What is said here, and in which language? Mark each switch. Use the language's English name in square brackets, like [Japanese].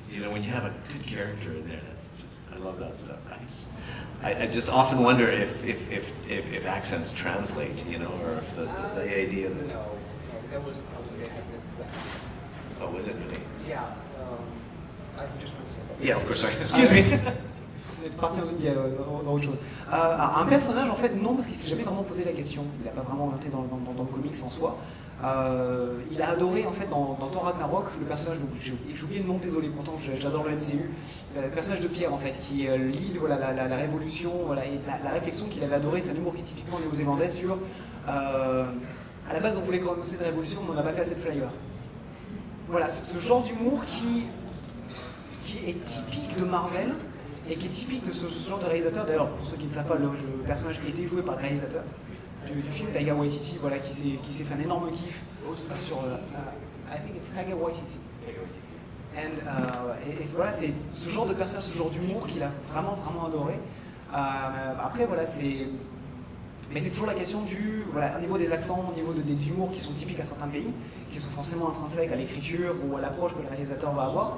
[English] You know, when you have a good character in there, that's just I love that stuff. I just often wonder if accents translate, you know, or if the idea that. No, that was probably happening. Oh, was it really? Yeah, I just want to say that. Yeah, of course. Sorry. Excuse me. [French] On est parti dans autre chose. Un personnage, en fait, non, parce qu'il s'est jamais vraiment posé la question. Il n'a pas vraiment orienté dans le comics en soi. Il a adoré, en fait, dans Thor Ragnarok, le personnage, donc j'ai oublié le nom, désolé, pourtant j'adore le MCU, le personnage de Pierre, en fait, qui lead voilà, la révolution, voilà, et la réflexion qu'il avait adoré, c'est un humour qui est typiquement néo-zélandais sur... à la base, on voulait commencer une révolution, mais on n'a pas fait assez de flyers. Voilà, ce genre d'humour qui est typique de Marvel, et qui est typique de ce genre de réalisateur. D'ailleurs, pour ceux qui ne savent pas, le personnage a été joué par le réalisateur du film, Taika Waititi, voilà, qui s'est fait un énorme kiff sur... [English] I think it's Taika Waititi. [French] Et voilà, c'est ce genre de personnage, ce genre d'humour qu'il a vraiment adoré. Après, voilà, mais c'est toujours la question au niveau des accents, au niveau des humours qui sont typiques à certains pays, qui sont forcément intrinsèques à l'écriture ou à l'approche que le réalisateur va avoir.